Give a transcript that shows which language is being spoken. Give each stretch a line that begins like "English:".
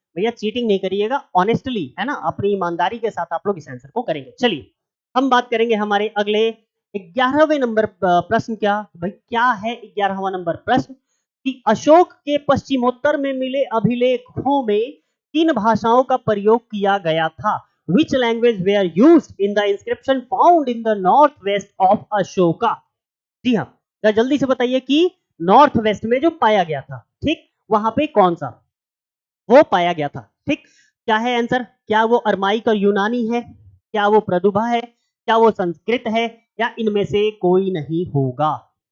Hindi: भैया चीटिंग नहीं करिएगा, ऑनेस्टली, है ना, अपनी ईमानदारी के साथ आप लोग इस आंसर को करेंगे। चलिए, हम बात करेंगे हमारे अगले 11वें नंबर प्रश्न। क्या भाई, क्या है 11वां नंबर प्रश्न? कि अशोक के पश्चिमोत्तर में मिले अभिलेखों में किन भाषाओं का प्रयोग किया गया था?
English: Which language were used in the inscription found in the northwest of Ashoka?
Hindi: जी हाँ, तो जल्दी से बताइए कि नॉर्थ वेस्ट में जो पाया गया था, ठीक, वहां पे कौन सा वो पाया गया था? ठीक, क्या है आंसर? क्या वो अरमाइक और यूनानी है, क्या वो प्रदुभा है, क्या वो संस्कृत है, या इनमें से कोई नहीं होगा?